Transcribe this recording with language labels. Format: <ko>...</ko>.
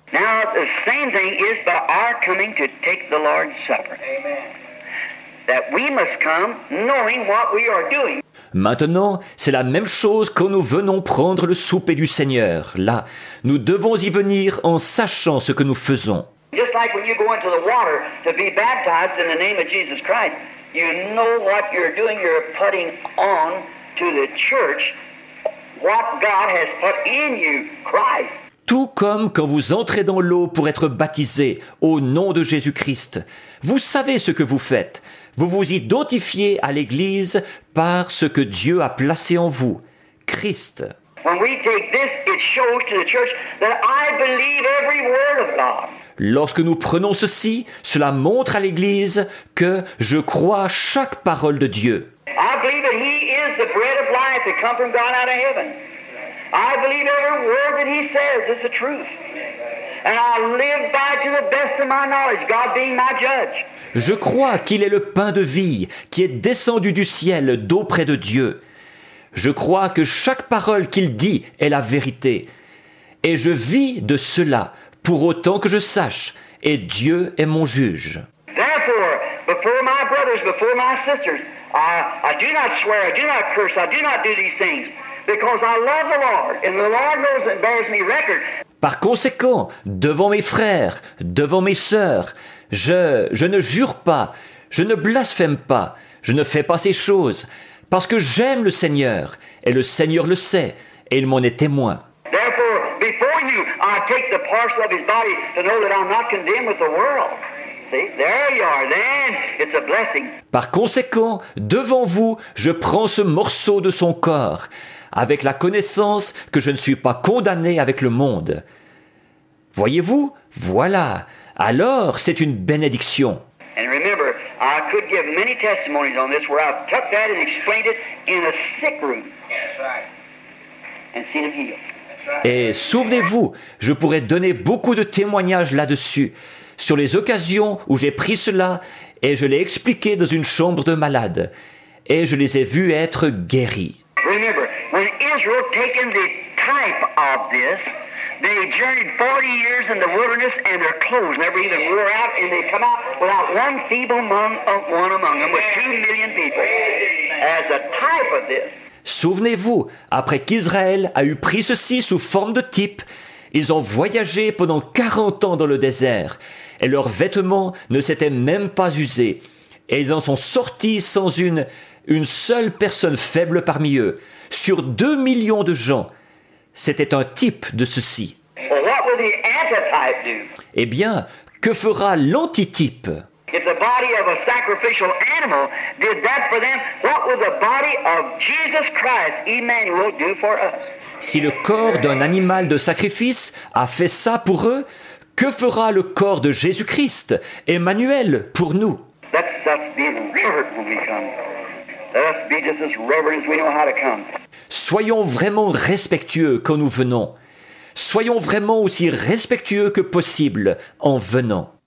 <en>Now, the same thing is by our coming to take the Lord's Supper. That we must come knowing what we are doing.</en> <fr>Maintenant, c'est la même chose quand nous venons prendre le souper du Seigneur. Là, nous devons y venir en sachant ce que nous faisons.</fr> <en>Just like when you go into the water to be baptized in the name of Jesus Christ, you know what you're doing. You're putting on to the church what God has put in you, Christ.</en> <fr>Tout comme quand vous entrez dans l'eau pour être baptisé au nom de Jésus-Christ. Vous savez ce que vous faites. Vous vous identifiez à l'Église par ce que Dieu a placé en vous, Christ.</fr> <en>When we take this, it shows to the church that I believe every word of God.</en> <fr>Lorsque nous prenons ceci, cela montre à l'Église que je crois à chaque parole de Dieu.</fr> <en>I believe that He is the bread of life that come from God out of heaven. I believe every word that He says is the truth. And I live by to the best of my knowledge, God being my judge.</en> <fr>Je crois qu'il est le pain de vie qui est descendu du ciel d'auprès de Dieu. Je crois que chaque parole qu'il dit est la vérité. Et je vis de cela pour autant que je sache, et Dieu est mon juge.</fr> <en>Therefore, before my brothers, before my sisters, I do not swear, I do not curse, I do not do these things, because I love the Lord, and the Lord knows and bears me record.</en> <fr>Par conséquent, devant mes frères, devant mes sœurs, je ne jure pas, je ne blasphème pas, je ne fais pas ces choses, parce que j'aime le Seigneur, et le Seigneur le sait, et il m'en est témoin.</fr> <en>Therefore, before you, I take the parcel of His body to know that I'm not condemned with the world. See, there you are, then it's a blessing.</en> <fr>Par conséquent, devant vous, je prends ce morceau de son corps, avec la connaissance que je ne suis pas condamné avec le monde. Voyez-vous, voilà, alors c'est une bénédiction.</fr> <en>And remember, I could give many testimonies on this where I've took that and explained it in a sick room. That's right. And seen him healed.</en> <fr>Et souvenez-vous, je pourrais donner beaucoup de témoignages là-dessus, sur les occasions où j'ai pris cela et je l'ai expliqué dans une chambre de malade, et je les ai vus être guéris.</fr> <en>Remember, when Israel taken the type of this, they journeyed 40 years in the wilderness and their clothes never even wore out, and they come out without one feeble one among them with 2 million people as a type of this.</en> <fr>Souvenez-vous, après qu'Israël a eu pris ceci sous forme de type, ils ont voyagé pendant 40 ans dans le désert, et leurs vêtements ne s'étaient même pas usés, et ils en sont sortis sans une seule personne faible parmi eux, sur 2 millions de gens. C'était un type de ceci.</fr> <en>Well, what will the antitype do?</en> <fr>Eh bien, que fera l'antitype?</fr> <en>If the body of a sacrificial animal did that for them, what will the body of Jesus Christ, Emmanuel, do for us?</en> <fr>Si le corps d'un animal de sacrifice a fait ça pour eux, que fera le corps de Jésus-Christ, Emmanuel, pour nous?</fr> <en>Let's be reverent when we come. Let us be just as reverent as we know how to come.</en> <fr>Soyons vraiment respectueux quand nous venons. soyons vraiment aussi respectueux que possible en venant.</fr>